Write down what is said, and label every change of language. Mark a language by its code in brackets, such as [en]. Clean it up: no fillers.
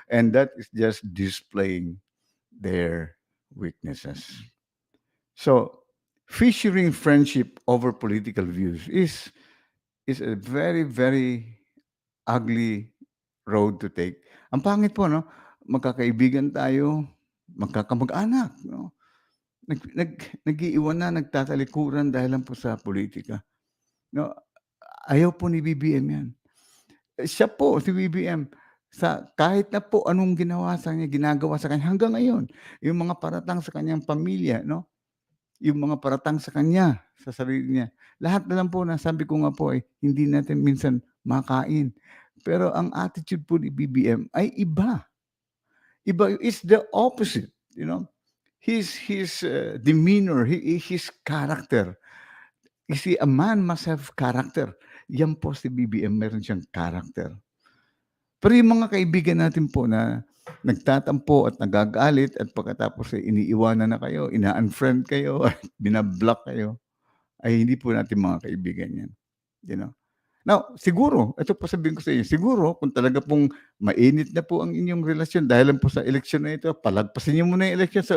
[en] And that is just displaying their weaknesses. So, featuring friendship over political views is a very, very ugly road to take. [tl] Ang pangit po, no? Magkakaibigan tayo, magkakamag-anak, no? Nag-iiwan na, nagtatalikuran dahil lang po sa politika. No? Ayaw po ni BBM yan. Siya po, si BBM, kahit na po anong ginagawa sa kanya hanggang ngayon, yung mga paratang sa kanyang pamilya, no? Yung mga paratang sa kanya, sa sarili niya. Lahat na lang po na sabi ko nga po hindi natin minsan makain. Pero ang attitude po ni BBM ay iba. [en] Iba is the opposite, you know. His demeanor, his character. You see, a man must have character. [tl] Yan po si BBM, meron siyang character. Pero yung mga kaibigan natin po na nagtatampo at nagagalit at pagkatapos iniiwanan na kayo, ina-unfriend kayo, at binablock kayo, ay hindi po natin mga kaibigan yan. You know? Now, siguro, ito po sabihin ko sa inyo, siguro kung talaga pong mainit na po ang inyong relasyon dahil lang po sa eleksyon na ito, palagpasin niyo muna yung eleksyon.